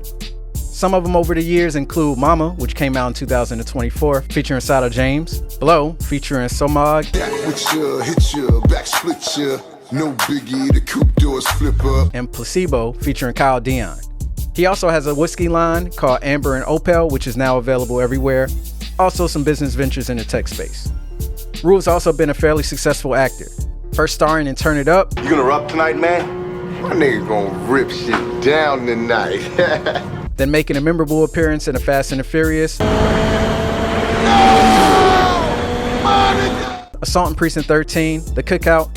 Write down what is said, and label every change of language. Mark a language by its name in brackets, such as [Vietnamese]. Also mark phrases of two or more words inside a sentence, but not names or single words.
[English] Some of them over the years include Mama, which came out in 2024, featuring Sada James, Blow, featuring Somag, Back with ya, hit ya, back split ya. No biggie, the coupe doors flip up. and Placebo, featuring Kyle Dion. He also has a whiskey line called Amber and Opal, which is now available everywhere. Also some business ventures in the tech space. R.U.L.E has also been a fairly successful actor. First starring in Turn It Up, You gonna rap tonight, man? My nigga gonna rip shit down tonight. then making a memorable appearance in The Fast and the Furious, Assault on Precinct 13, The Cookout,